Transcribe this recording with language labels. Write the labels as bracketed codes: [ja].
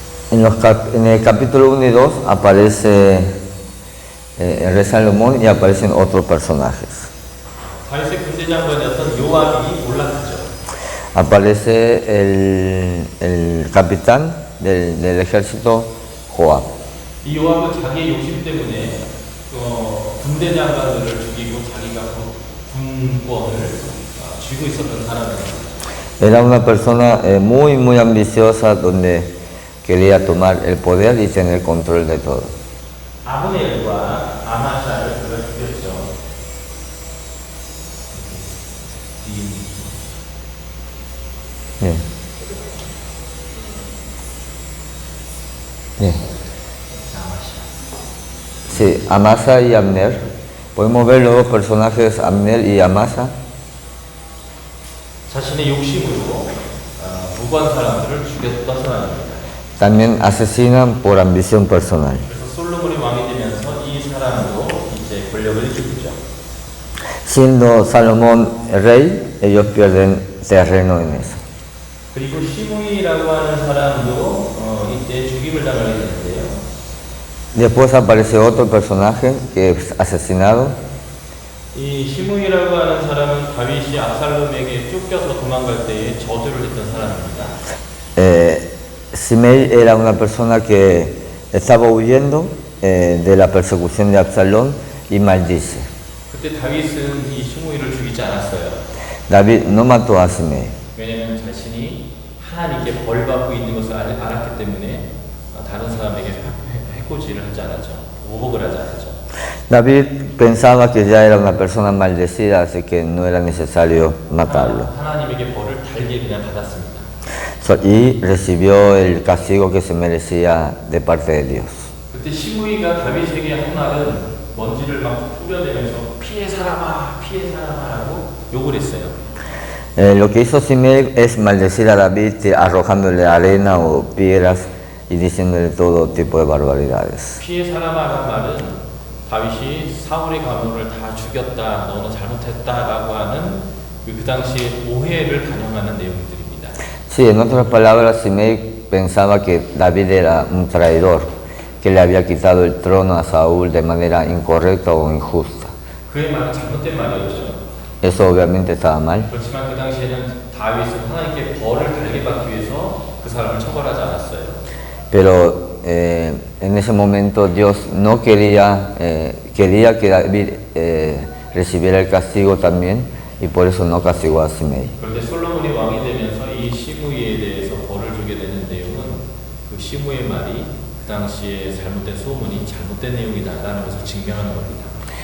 [es] En el capítulo 1 y 2 aparece el rey Salomón y aparecen otros personajes. [ko] 다윗의 군대장관이었던 요압이 몰락하죠. [es] Aparece el capitán del ejército, Joab. [ko] 이 요압은 자기의 욕심 때문에 군대장관들을 죽이고 자기가 군권을 쥐고 있었던 사람입니다. [es] Era una persona muy ambiciosa donde quería tomar el poder y tener control de todo. [ko] 아브넬과 아마샤를 그가 죽였죠. [es] Bien. Bien. Sí, Amasa y Abner. Podemos ver los dos personajes, Abner y Amasa. [ko] 자신의 욕심으로 무관 사람들을 죽였던 사람입니다. [es] También asesinan por ambición personal. [ko] 그래서 솔로몬이 왕이 되면서 이 사람으로 이제 권력을 쥐죠. [es] Siendo Salomón rey, ellos pierden terreno en eso. [ko] 그리고 시므이라고 하는 사람도 이때 죽임을 당하게 되는데요. [es] Después aparece otro personaje que es asesinado. [ko] 이 시므이라고 하는 사람은 다윗이 압살롬에게 쫓겨서 도망갈 때에 저주를 했던 사람입니다. [es] Simei era una persona que estaba huyendo de la persecución de Absalón y maldice. [ko] 그때 다윗은 이 시므이를 죽이지 않았어요. [es] David no mató a Simei. [ko] 왜냐하면 자신이 하나님께 벌받고 있는 것을 알았기 때문에 다른 사람에게 해코지를 하지 않았죠. 오복을 하지 않았죠. [es] David pensaba que ya era una persona maldecida, así que no era necesario matarlo. [ko] 하나님에게 벌을 달게 그냥 받았습니다. [es] Y recibió el castigo que se merecía de parte de Dios. [ko] 그때 시므이가 다윗에게 한 말은 먼지를 막 뿌려대면서 피해 사람아라고 욕을 했어요. [es] Lo que hizo Simei es maldecir a David arrojándole arena o piedras y diciéndole todo tipo de barbaridades. [ko] 피해 사람아라는 말은 다윗이 사울의 가문을 다 죽였다, 너는 잘못했다라고 하는 그 당시의 오해를 반영하는 내용들입니다. [es] Sí, en otras palabras, Simei pensaba que David era un traidor, que le había quitado el trono a Saúl de manera incorrecta o injusta. [ko] 그의 말은 잘못된 말이었죠. [es] Eso obviamente estaba mal. [ko] 그렇지만 그 당시에는 다윗은 하나님께 벌을 달게 받기 위해서 그 사람을 처벌하지 않았어요. [es] Pero en ese momento Dios no quería, quería que David recibiera el castigo también y por eso no castigó a Simei. [ko] 그런데 솔로몬이 왕이 되면서 이 시므이에 대해서 벌을 주게 되는 내용은 그 시므이의 말이 그 당시에 잘못된 소문이 잘못된 내용이다라는 것을 증명하는 겁니다.